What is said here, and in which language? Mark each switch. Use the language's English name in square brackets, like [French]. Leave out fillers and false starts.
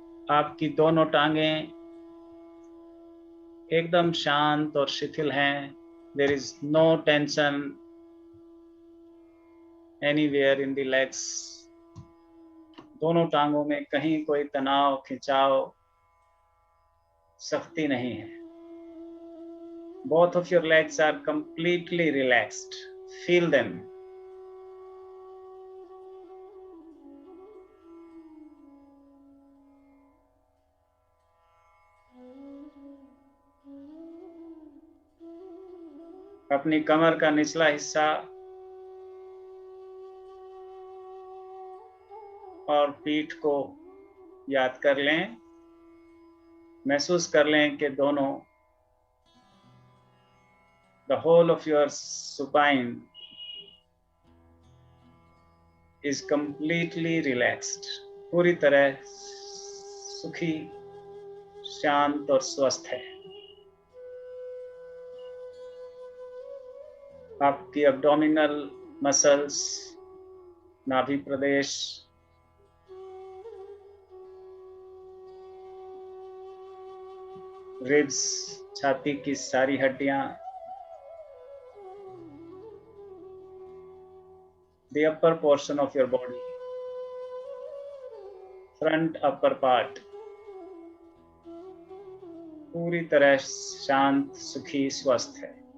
[Hindi] आपकी दोनों टांगें एकदम शांत और शिथिल हैं। [English] There is no tension anywhere in the legs. [Hindi] दोनों टांगों में कहीं कोई तनाव, खिंचाव, सख्ती नहीं है। [English] Both of your legs are completely relaxed. Feel them. [Hindi] अपनी कमर का निचला हिस्सा और पीठ को याद कर लें। महसूस कर लें कि दोनों, [English] the whole of your supine is completely relaxed. [Hindi] पूरी तरह सुखी, शांत और स्वस्थ है। आपकी एब्डोमिनल मसल्स, नाभि प्रदेश, रिब्स, छाती की सारी हड्डियां, [English] the upper portion of your body, front upper part, [Hindi] पूरी तरह शांत, सुखी, स्वस्थ है।